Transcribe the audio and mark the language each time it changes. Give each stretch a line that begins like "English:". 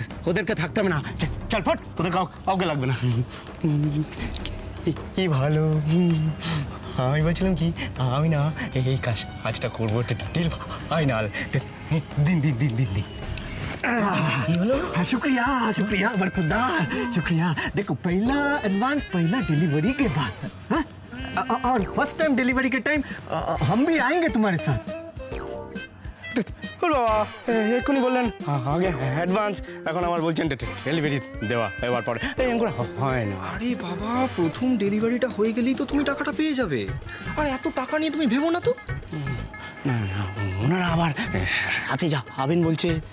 Bangla: ওদেরকে থাকতে হবে না, চল ফট, ওদের কাউকে লাগবে না। কি ভালো। আমি বলছিলাম কি, আমি না এই কাজটা করবো ফাইনাল। দিন দিন দিন দিন দিন
Hindi: हाँ, शुक्रिया शुक्रिया बरखुरदार, शुक्रिया। देखो, पहला एडवांस पहला डिलीवरी के बाद, हाँ? और फर्स्ट टाइम डिलीवरी के टाइम हम भी आएंगे तुम्हारे साथ।
Bangla: বাবা এক্ষুনি বললেন আগে অ্যাডভান্স, এখন আবার বলছেন ডেলিভারি দেওয়া এবার পরে। এরকম করে হয় না। আরে বাবা, প্রথম ডেলিভারিটা হয়ে গেলেই তো তুমি টাকাটা পেয়ে যাবে। আর এত টাকা নিয়ে তুমি ভেবো না তো। না না, ওনারা আবার রাতে যাবেন বলছে।